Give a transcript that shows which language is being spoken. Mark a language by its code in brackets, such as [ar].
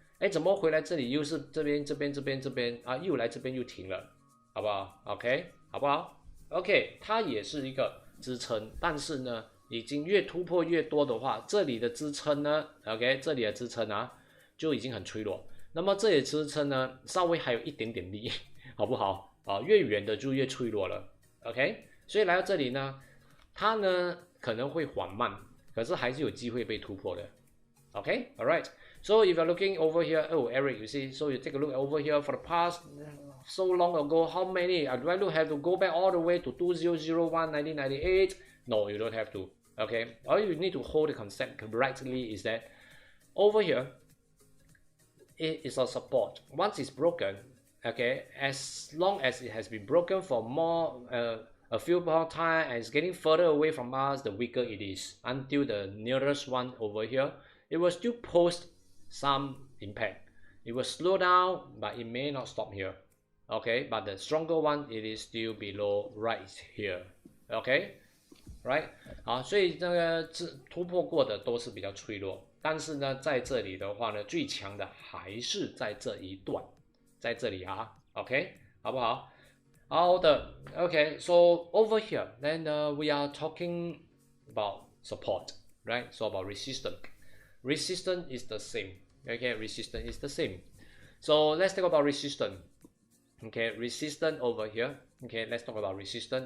[zh] 哎，怎么回来这里又是这边啊，又来这边又停了，好不好 ？OK， 好不好 ？OK， 它也是一个支撑，但是呢，已经越突破越多的话，这里的支撑呢 ，OK， 这里的支撑啊就已经很脆弱。那么这里支撑呢，稍微还有一点点力，好不好？啊，越远的就越脆弱了。OK， 所以来到这里呢。它呢可能会缓慢，可是还是有机会被突破的。 [en] Okay, all right. So if you're looking over here, oh Eric, you see, so you take a look over here for the past so long ago, how many? Do I have to go back all the way to 2001, 1998? No, you don't have to. Okay, all you need to hold the concept correctly is that over here, it is a support. Once it's broken, okay, as long as it has been broken for more a few more time and it's getting further away from us, the weaker it is until the nearest one over here. It will still post some impact. It will slow down, but it may not stop here. Okay, but the stronger one, it is still below right here. Okay, right? [zh] 好，所以这个突破过的都是比较脆弱，但是呢，在这里的话呢，最强的还是在这一段，在这里啊。 OK， 好不好？好的 ，OK. [en] So over here, then we are talking about support, right? So about resistance. Resistance is the same. Okay, resistance is the same. So let's talk about resistance. Okay, resistance over here. Okay, let's talk about resistance.